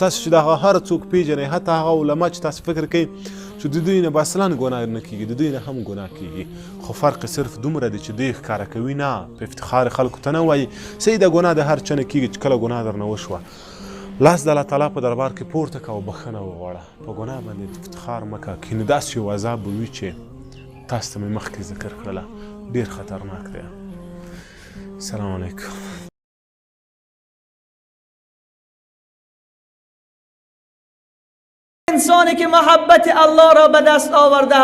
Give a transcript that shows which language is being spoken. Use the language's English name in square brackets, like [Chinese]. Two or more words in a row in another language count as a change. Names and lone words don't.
[Pashto] تاسو چې دغه هر څوک پیژنئ، حتی هغه علما چې تاسو فکر کوئ چې د دوی نه به اصلا ګناه نه کیږي، د دوی نه هم ګناه کیږي، خو فرق صرف دومره دی چې دوی ښکاره کوي، نه په افتخار خلکو ته نه وایي صحیح ده ګناه د هر چا نه کیږي چې کله ګناه درنه وشوه لاس د الله تعالی په دربار کې پورته کړه او بخښنه وغواړه، په ګناه باندې افتخار مه کوه، کینې داسې یو عذاب به وي چې تاسو ته مې مخکې ذکر کړله، ډېر خطرناک دی. [Arabic] السلام علیکم. [Persian] انسانی که محبت الله را به دست آورده